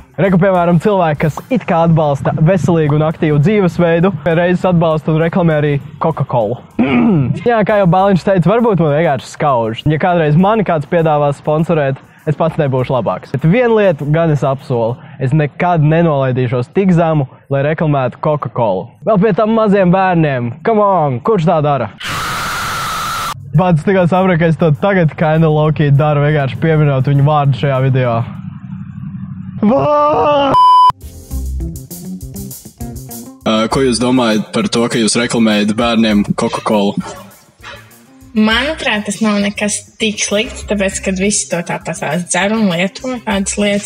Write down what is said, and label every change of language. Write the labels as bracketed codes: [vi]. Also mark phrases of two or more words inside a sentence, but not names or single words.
[lv] Reku, piemēram, cilvēki, kas it kā atbalsta veselīgu un aktīvu dzīvesveidu, reizes atbalsta un reklamē arī Coca-Cola. Jā, kā jau Bāliņš teica, varbūt man vienkārši skauž. Ja kādreiz mani kāds piedāvās sponsorēt, es pats nebūšu labāks. Bet vienu lietu gan es apsolu. Es nekad nenolaidīšos tik zemu, lai reklamētu Coca-Cola. Vēl pie tam maziem bērniem. [en] Come on, [lv] kurš tā dara? Pats tikai sapratu, ka es to tagad [en] kinda low-key [lv] daru, vienkārši pieminot viņu vārdu šajā video. Ko jūs domājat par to, ka jūs reklamējat bērniem Coca-Cola? Manuprāt, tas nav nekas tik slikts, tāpēc, ka visi to tāpat dzer un lieto tādas lietas.